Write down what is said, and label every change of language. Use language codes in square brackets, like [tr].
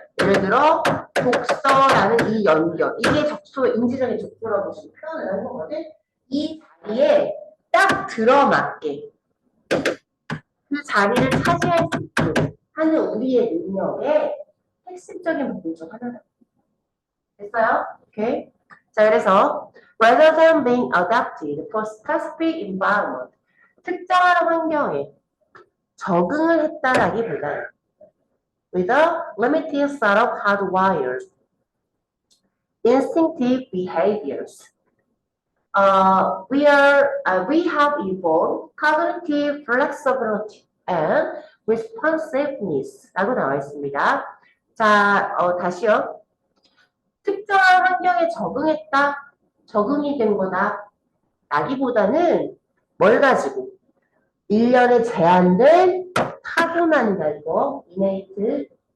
[ko] 예를 들어 독서라는 이 연결, 이게 적소의 인지적인 적소라고 지금 표현을 하는 거거든. 이 자리에 딱 들어맞게 그 자리를 차지할 수 있도록 하는 우리의 능력의 핵심적인 부분 중 하나다. 됐어요? 오케이. 자, 그래서 [en] rather than being adapted for specific environment, [ko] 특정한 환경에 적응을 했다라기보다는 [en] with a limited set of hardwired instinctive behaviors. We have evolved cognitive flexibility and responsiveness [ko] 라고 나와 있습니다. 자, 다시요. 특정한 환경에 적응했다, 적응이 된 거다, 라기보다는 뭘 가지고? 일련의 제한된 타고난다, 이거. [en] innate.